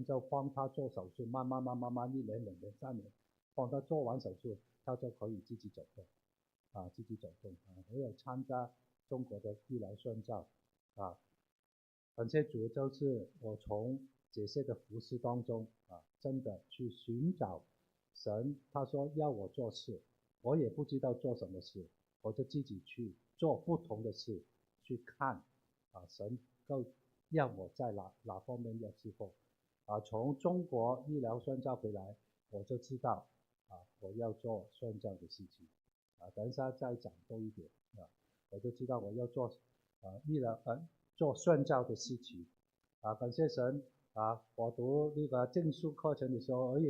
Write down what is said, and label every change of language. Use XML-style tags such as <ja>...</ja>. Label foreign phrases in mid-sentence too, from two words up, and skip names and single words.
<zh>就幫他做手術，慢慢1年、2年、3年，幫他做完手術，他就可以自己走動自己走動我有參加中國的醫療宣教感謝主，就是我從這些的服事當中真的去尋找神，他說要我做事，我也不知道做什麼事，我就自己去做不同的事，去看神就要我在哪方面要侍奉從中國醫療宣教回來，我就知道我要做宣教的事情等一下再講多一點我就知道我要做做宣教的事情感謝神我讀那個證書課程的時候，我也</zh>